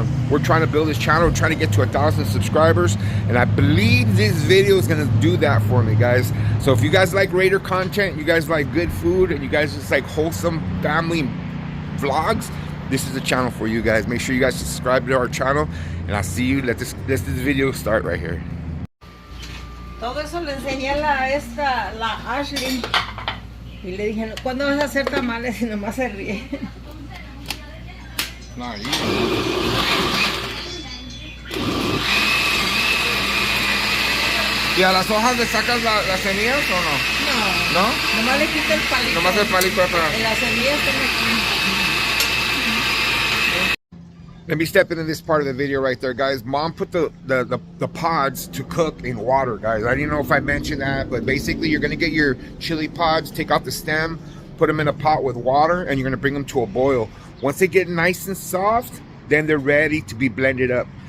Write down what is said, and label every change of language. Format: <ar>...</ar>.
<en>We're trying to build this channel. We're trying to get to 1,000 subscribers. And I believe this video is going to do that for me, guys. So if you guys like Raider content, you guys like good food, and you guys just like wholesome family vlogs, this is the channel for you guys. Make sure you guys subscribe to our channel. And I'll see you. Let this video start right here.</en> <es>Todo eso le enseñé a la Ashley. Y le dije, ¿cuándo vas a hacer tamales? Y nomás se ríe. No, ¿Y a las hojas le sacas las semillas o no? No. Nomás le quito el palito. Nomás el palito para... Y las semillas están aquí.</es> <en>Let me step into this part of the video right there, guys. Mom put the pods to cook in water, guys. I didn't know if I mentioned that, but basically you're gonna get your chili pods, take off the stem, put them in a pot with water, and you're gonna bring them to a boil. Once they get nice and soft, then they're ready to be blended up.</en>